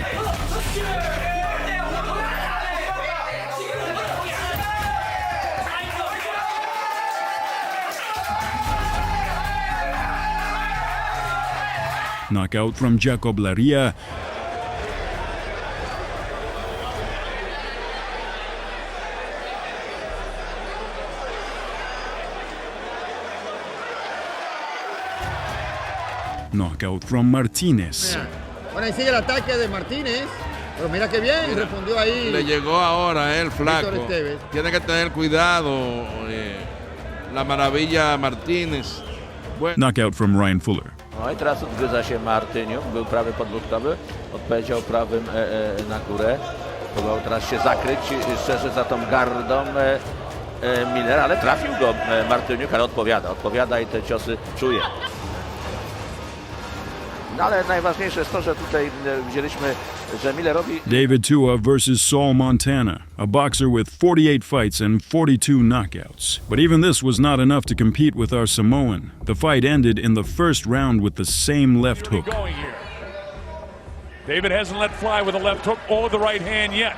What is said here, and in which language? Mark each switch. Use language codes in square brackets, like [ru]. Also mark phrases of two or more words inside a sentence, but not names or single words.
[en] Knockout from Jacob Laria. Knockout from Martínez. [es] Bueno, ahí sigue el ataque de Martínez. Pero mira qué bien, respondió ahí. Le llegó ahora el flaco. Tiene que tener cuidado. La maravilla Martínez. [en] Bueno. Knockout from Ryan Fuller. [pl] No i teraz odgryza się Martyniuk, był prawy podwórkowy, odpowiedział prawym na górę. Próbował teraz się zakryć szczerze za tą gardą Millera, ale trafił go Martyniuk, ale odpowiada i te ciosy czuje. No ale najważniejsze jest to, że tutaj widzieliśmy, że Millerowi... [en] David Tua versus Saul Montana, a boxer with 48 fights and 42 knockouts. But even this was not enough to compete with our Samoan. The fight ended in the first round with the same left hook. David hasn't let fly with a left hook or the right hand yet.